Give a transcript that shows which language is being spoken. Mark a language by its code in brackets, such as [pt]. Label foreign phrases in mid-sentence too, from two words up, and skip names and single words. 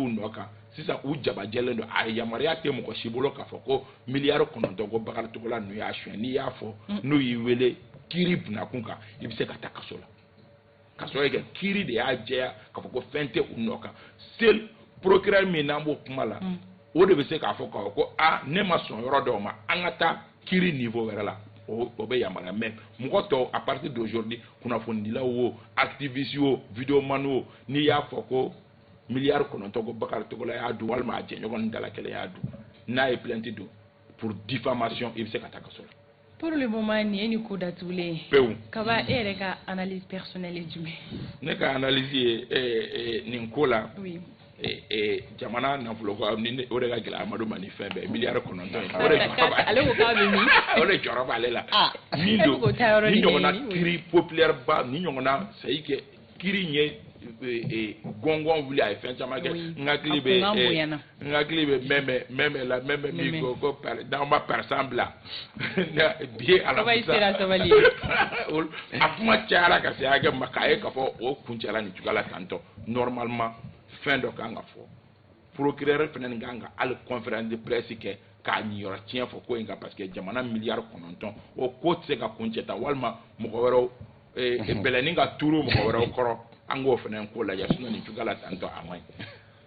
[bm] nɔ kan sisan u jabajɛlen don a yamaruya tɛ mɔgɔ si bolo k'a fɔ ko miliyari 9 ko Bakari Togola n'u y'a suɲɛ n'i y'a fɔ n'u y'i wele kiiri bunakun kan i bɛ se ka taa kaso la ka sɔrɔ kɛ kiiri de y'a jɛya k'a fɔ ko fɛn tɛ u nɔ kan [fr] seul procureur [bm] min n'an b'o kuma la o de bɛ se k'a fɔ ko ne ma sɔn yɔrɔ dɔw ma an ka taa kiiri niveau wɛrɛ la o bɛ yamaruya mais mɔgɔ tɔw [fr] à partir d'aujourd'hui [bm] kunnafonidilaw o activiste o vidéoman o n'i y'a fɔ ko miliyari 9 ko Bakari Togola y'a dun walima a jɛɲɔgɔn dalakɛlɛ y'a dun n'a ye plainte don [fr] pour diffamation [bm] i bɛ se ka taa kaso la. [fr] Pour le moment [bm] ni ye ni ko datugulen pewu kaba e yɛrɛ ka [fr] analyse personnelle [bm] ye jumɛn? Ne ka analyse ye nin ko la jamana nafolo ko o de ka gɛlɛ Amadu ma ni fɛn bɛɛ miliyari 9 ale ko k'a bɛ min o de jɔrɔ b'ale la min don ni ɲɔgɔnna kiiri populaire ba ni ɲɔgɔnna [fr] c'est à dire que [bm] kiiri in ye gɔngɔn wuli a ye fɛn caman kɛ n hakili bɛ mɛmɛ la mɛmɛ min ko n'an ma parisan bila bi ye alamisa a kuma cayara ka se hakɛ ma k'a ye k'a fɔ o kuncɛla nin cogoya la tantɔ normalement fɛn dɔ kan ka fɔ procureur fana nin kan ka hali [fr] conférence de presse [bm] kɛ k'a ɲiyɔrɔ tiɲɛ fɔ ko in kan [fr] parce que [bm] jamana miliyari 9 o ko tɛ se ka kuncɛ ta walima mɔgɔ wɛrɛw bɛlɛnin ka turu mɔgɔ wɛrɛw kɔrɔ an k'o fana ko lajɛ sinon nin cogoya la tantɔ a man ɲi